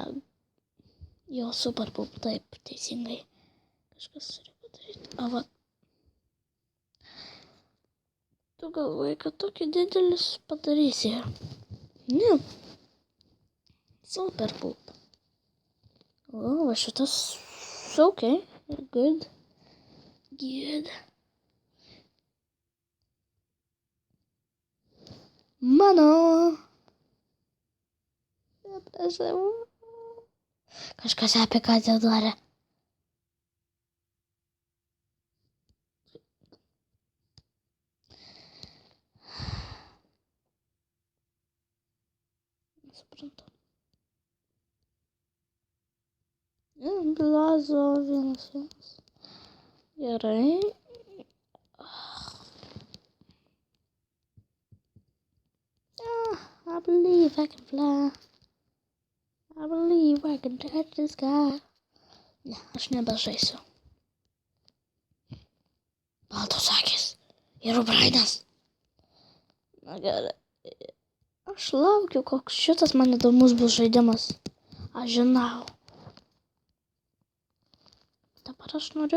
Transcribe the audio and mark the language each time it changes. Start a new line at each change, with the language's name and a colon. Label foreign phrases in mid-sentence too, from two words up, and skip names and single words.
Lithuanian: Jo,
English: super poop,
Lithuanian: taip, teisingai. Kažkas turi padaryti. A, va. Tu galvoji, kad tokį didelis padarysi. Ne.
English: Super poop.
Lithuanian: O, va šitas. Ok.
English: Good. Good.
Lithuanian: Mano. Prašau. Kažkas apie ką tai darė. Nesuprantu. Blazo vienas. Gerai.
English: I believe I can fly. I believe I can touch the sky.
Lithuanian: Ne, aš nebežaisiu. Baltos akis. Ir O'Brienas. Na gerai. Aš laukiu, koks šitas man įdomus bus žaidimas. Aš žinau. Dabar aš noriu...